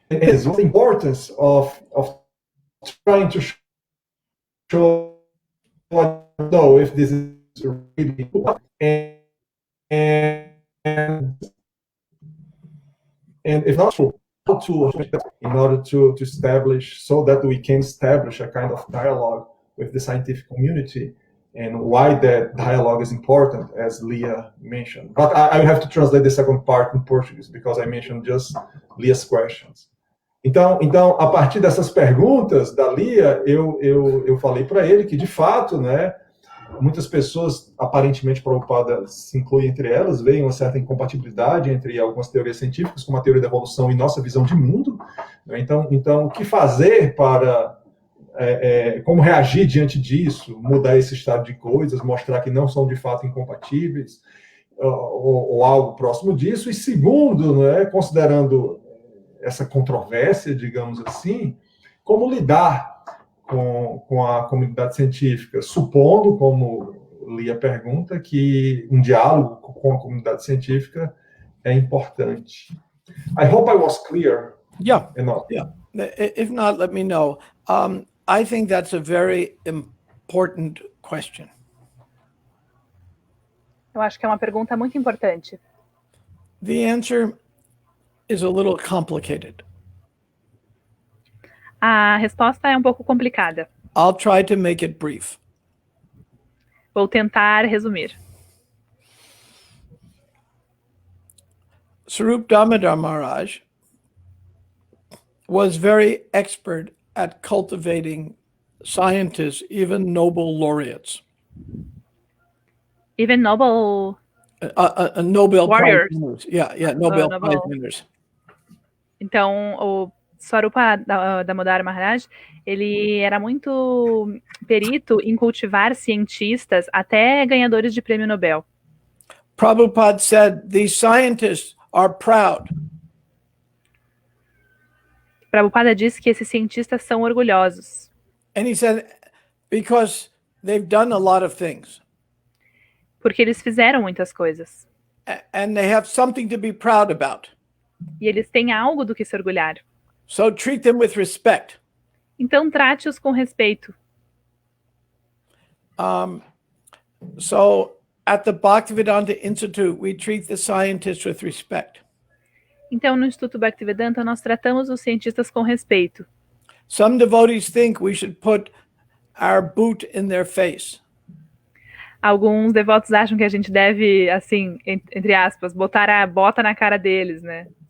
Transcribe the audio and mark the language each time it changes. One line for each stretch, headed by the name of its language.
English: And it's the importance of trying to show, I don't know if this is really, and if not true, how to, in order to establish, so that we can establish a kind of dialogue with the scientific community, and why that dialogue is important, as Leah mentioned. But I have to translate the second part in Portuguese, because I mentioned just Leah's questions.
Portuguese: Então, a partir dessas perguntas da Leah, eu falei para ele que, de fato, né, muitas pessoas, aparentemente Prabhupada se inclui entre elas, veem uma certa incompatibilidade entre algumas teorias científicas, como a teoria da evolução, e nossa visão de mundo. Né? Então, o que fazer para... como reagir diante disso, mudar esse estado de coisas, mostrar que não são de fato incompatíveis, ou algo próximo disso. E segundo, né, considerando essa controvérsia, digamos assim, como lidar com a comunidade científica, supondo, como Lia pergunta, que um diálogo com a comunidade científica é importante.
English: I hope I was clear. Yeah. If not, let me know. I think that's a very important question.
Portuguese: Eu acho que é uma pergunta muito importante.
English: The answer is a little complicated.
Portuguese: A resposta é um pouco complicada.
English: I'll try to make it brief.
Portuguese: Vou tentar resumir.
English: Swarup Damodar Maharaj was very expert at cultivating scientists, even Nobel laureates. Even Nobel... Nobel warriors. Prize winners. Yeah, Nobel Prize winners.
Portuguese: Então, o Swarupa Damodar Maharaj, ele era muito perito em cultivar cientistas, até ganhadores de prêmio Nobel.
English: Prabhupada said, these scientists are proud.
Portuguese: Prabhupada disse que esses cientistas são orgulhosos.
English: And he said, because they've done a lot of things.
Portuguese: Porque eles fizeram muitas coisas.
English: And they have something to be proud about.
Portuguese: E eles têm algo do que se orgulhar.
English: So treat them with respect.
Portuguese: Então trate-os com respeito.
English: So at the Bhaktivedanta Institute, we treat the scientists with respect.
Portuguese: Então no Instituto Bhaktivedanta nós tratamos os cientistas com respeito.
English: Some devotees think we should put our boot in their face.
Portuguese: Alguns devotos acham que a gente deve, assim, entre aspas, botar a bota na cara deles, né?